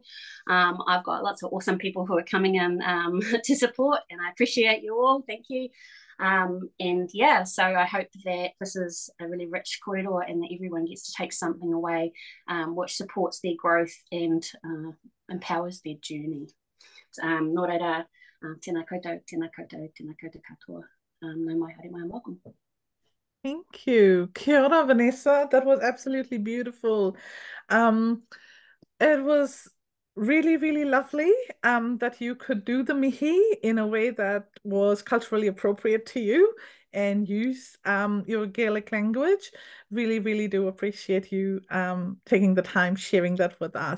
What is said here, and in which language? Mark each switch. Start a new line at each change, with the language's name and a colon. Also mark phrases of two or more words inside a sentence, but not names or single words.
English: I've got lots of awesome people who are coming in to support, and I appreciate you all. Thank you. And yeah, so I hope that this is a really rich korero and that everyone gets to take something away which supports their growth and empowers their journey.
Māori: Nō reira, tēnā koutou, tēnā koutou, tēnā koutou katoa. Nau mai, haere mai,
English: and welcome. Thank you.
Māori: Kia ora, Vanessa.
English: That was absolutely beautiful. It was really, really lovely that you could do the mihi in a way that was culturally appropriate to you and use your Gaelic language. Really, really do appreciate you taking the time sharing that with us.